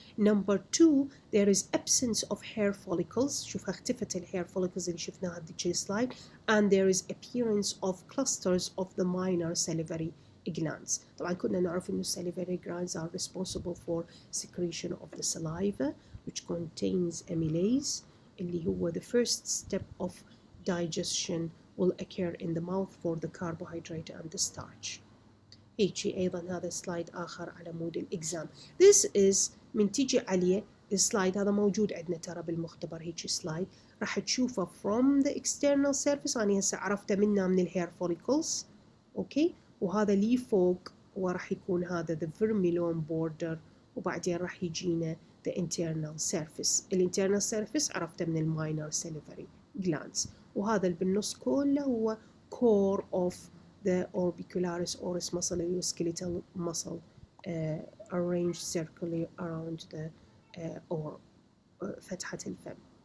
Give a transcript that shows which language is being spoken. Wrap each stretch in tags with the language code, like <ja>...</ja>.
<en>Number 2, there is absence of hair follicles.</en> <ar>شوف اختفت الhair follicles اللي شفناها هذيك السلايد.</ar> <en>And there is appearance of clusters of the minor salivary glands.</en> <ar>طبعا كنا نعرف إنه</ar> <en>salivary glands are responsible for secretion of the saliva, which contains amylase</en> <ar>اللي هو</ar> <en>the first step of digestion will occur in the mouth for the carbohydrate and the starch.</en> <ar>هيجي أيضا هذا سلايد آخر على مود الإكزام.</ar> <en>This is</en> <ar>من تيجي عليه السلايد هذا موجود عندنا ترى بالمختبر هيجي سلايد راح تشوفه</ar> <en>from the external surface.</en> <ar>أنا هسه عرفته منه من الهير follicles. أوكي، وهذا لي فوق وراح يكون هذا</ar> <en>the vermilion border،</en> <ar>وبعدين راح يجينا</ar> <en>the internal surface.</en> <ar>الانترنال surface عرفته من الماينر salivary glands، وهذا اللي بالنص كله هو</ar> <en>core of the orbicularis oris muscle</en> <ar>اللي هو</ar> <en>skeletal muscle arranged circularly around the</en> <ar>or فتحة الفم.</ar>